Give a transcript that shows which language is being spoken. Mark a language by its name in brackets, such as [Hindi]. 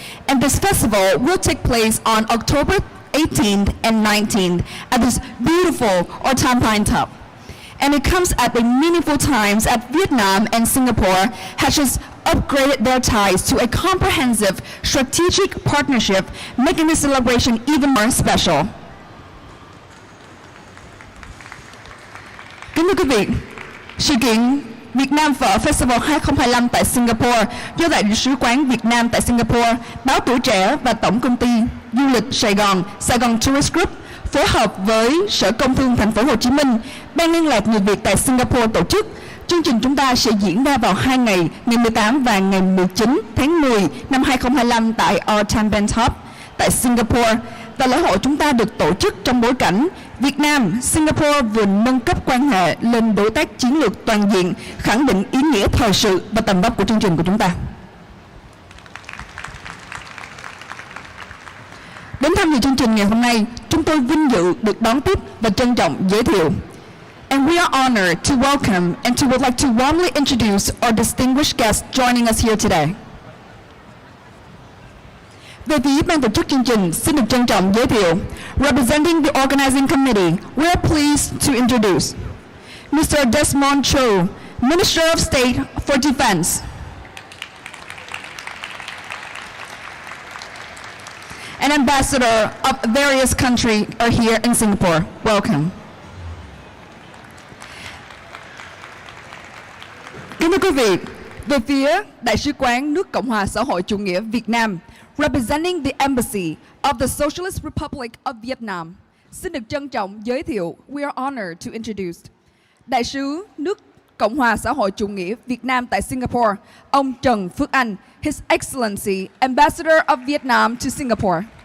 [English] And this festival will take place on October 18th and 19th at this beautiful Our Tampines Hub. And it comes at the meaningful times at Vietnam and Singapore has just upgraded their ties to a comprehensive strategic partnership, making this celebration even more special. [Vietnamese] Kính thưa quý vị, sự kiện Việt Nam Phở Festival 2025 tại Singapore do Đại sứ quán Việt Nam tại Singapore, báo Tuổi Trẻ và Tổng công ty Du lịch Saigon Tourist Group phối hợp với Sở Công Thương Thành phố Hồ Chí Minh, Ban liên lạc người Việt tại Singapore tổ chức. Chương trình chúng ta sẽ diễn ra vào 2 ngày, ngày 18 và ngày 19 tháng 10 năm 2025 tại Our Tampines Hub tại Singapore. Và lễ hội chúng ta được tổ chức trong bối cảnh Việt Nam, Singapore vừa nâng cấp quan hệ lên đối tác chiến lược toàn diện, khẳng định ý nghĩa thời sự và tầm vóc của chương trình của chúng ta. Đến tham dự chương trình ngày hôm nay, chúng tôi vinh dự được đón tiếp và trân trọng giới thiệu. [English] And we are honored to welcome and would like to warmly introduce our distinguished guests joining us here today. [Vietnamese] Về phía ban tổ chức chương trình, xin được trân trọng giới thiệu, [English] representing the organizing committee, we are pleased to introduce Mr. Desmond Cho, Minister of State for Defense. An ambassador of various countries are here in Singapore. Welcome. [Vietnamese] Kính thưa quý vị, về phía Đại sứ quán nước Cộng hòa Xã hội Chủ nghĩa Việt Nam, [English] representing the Embassy of the Socialist Republic of Vietnam, [Vietnamese] xin được trân trọng giới thiệu, [English] we are honored to introduce [Vietnamese] Đại sứ nước Cộng hòa Xã hội Chủ nghĩa Việt Nam tại Singapore, ông Trần Phước Anh, [English] His Excellency, Ambassador of Vietnam to Singapore.